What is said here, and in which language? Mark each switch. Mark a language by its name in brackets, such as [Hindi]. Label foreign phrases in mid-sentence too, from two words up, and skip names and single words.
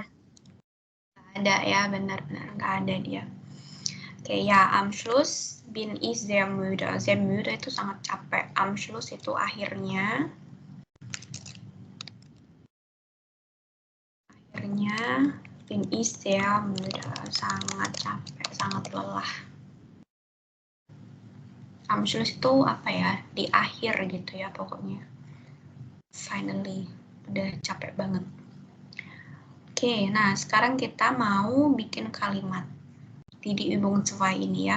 [Indonesian] Nggak ada ya, benar-benar nggak ada dia. Oke, ya, [German] am Schluss bin ich sehr müde. Sehr müde [Indonesian] itu sangat capek. [German] Am Schluss [Indonesian] itu akhirnya [German] bin ich sehr müde, [Indonesian] sangat capek, sangat lelah. [German] Am Schluss [Indonesian] itu apa ya? Di akhir gitu ya pokoknya. Finally, udah capek banget. Oke, nah sekarang kita mau bikin kalimat di Übung 2 ini ya.